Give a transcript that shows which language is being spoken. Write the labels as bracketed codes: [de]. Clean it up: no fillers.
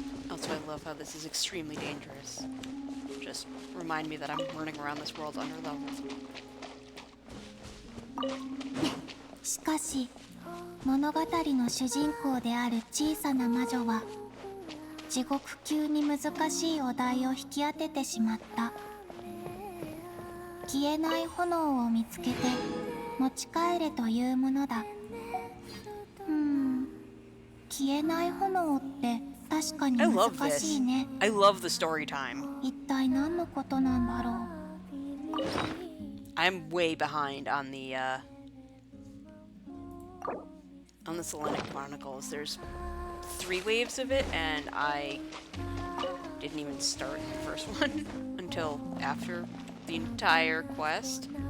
[en] Also, I love how this is extremely dangerous. Just remind me that I'm running around this world under leveled. [ja] しかし物語の主人公である小さな魔女は地獄級に難しいお題を引き当ててしまった。消えない炎を見つけて持ち帰れというものだ。消えない炎って確かに [en] I love [ja] 難 [en] this. [ja] しいね。 [en] I love the story time. [ja] 一体何のことなんだろう。 [en] I'm way behind on the Selenic Chronicles. There's 3 waves of it, and I didn't even start the first one until after the entire quest.